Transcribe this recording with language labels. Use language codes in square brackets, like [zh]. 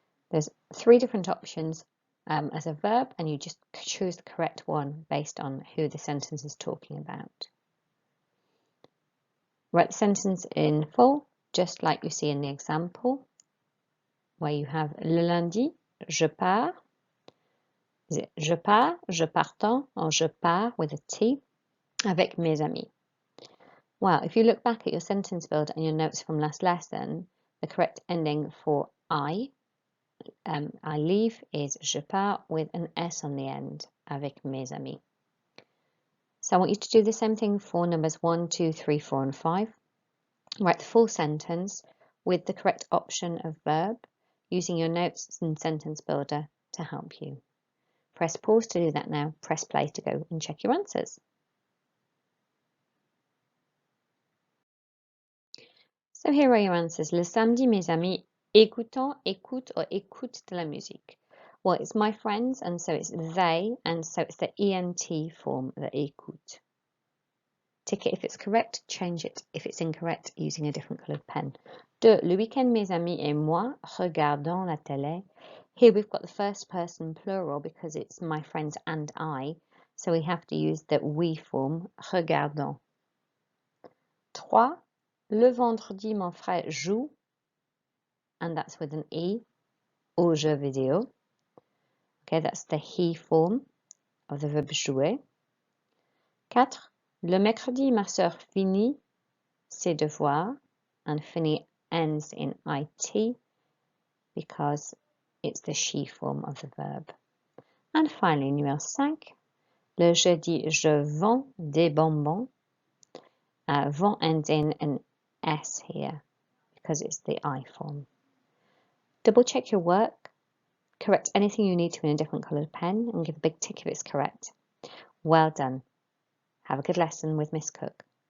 [en] There's 3 different options as a verb, and you just choose the correct one based on who the sentence is talking about. Write the sentence in full, just like you see in the example, where you have [fr] le lundi, je pars. [en] Is it [fr] je pars, je partant, or je pars [en] with a T, [fr] avec mes amis? [en] Well, if you look back at your sentence builder and your notes from last lesson, the correct ending for I leave is [fr] je pars [en] with an S on the end, [fr] avec mes amis. [en] So I want you to do the same thing for numbers 1, 2, 3, 4, and 5. Write the full sentence with the correct option of verb, using your notes and sentence builder to help you. Press pause to do that now. Press play to go and check your answers. So here are your answers. [fr] Le samedi, mes amis écoutent or écoutent de la musique. [en] Well, it's my friends, and so it's they, and so it's the ENT form, the écoute. Tick it if it's correct, change it if it's incorrect using a different coloured pen. 2. [fr] Le week-end, mes amis et moi regardons la télé. [en] Here we've got the first person plural because it's my friends and I, so we have to use the we form, regardons. 3. [fr] Le vendredi, mon frère joue, [en] and that's with an E, [fr] aux jeux vidéo. [en] Okay, that's the he form of the verb jouer. 4. [fr] Le mercredi, ma sœur finit ses devoirs, [en] and finit ends in IT because it's the she form of the verb. And finally, numéro 5. [fr] Le jeudi, je vends des bonbons. [en] Vend ends in an S here because it's the I form. Double check your work. Correct anything you need to in a different coloured pen and give a big tick if it's correct. Well done. Have a good lesson with Miss Cooke.